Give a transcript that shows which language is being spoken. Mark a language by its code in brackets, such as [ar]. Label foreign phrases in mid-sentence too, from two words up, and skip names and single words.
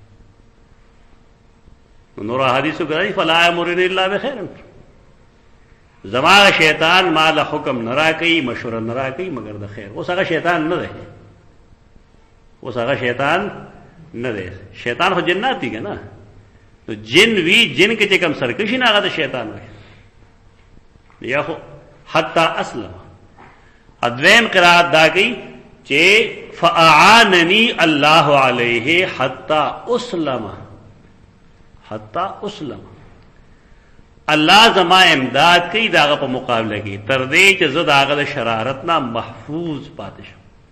[ps] نور حدیثو کې [ar] فلا یامرنی الا بخیر، [ps] زما شیطان مال حکم نه راکوي، مشوره نه راکوي مگر د خیر. اوس هغه شیطان نه دی، اوس هغه شیطان نه دی. شیطان خو جنات دی که نه؟ تو جن وی جن کې چې کوم سرکشي نه هغه د شیطان وي. یا خو [ar] حتی اسلم. [ps] ادویم قرات دا کوي چې [ar] فاعاننی الله علیه حتی اسلم، حتی اسلم. [ps] الله زما امداد کوي د هغه په مقابله کې تر دې چې زه د هغه د شرارت نه محفوظ پاتې شم.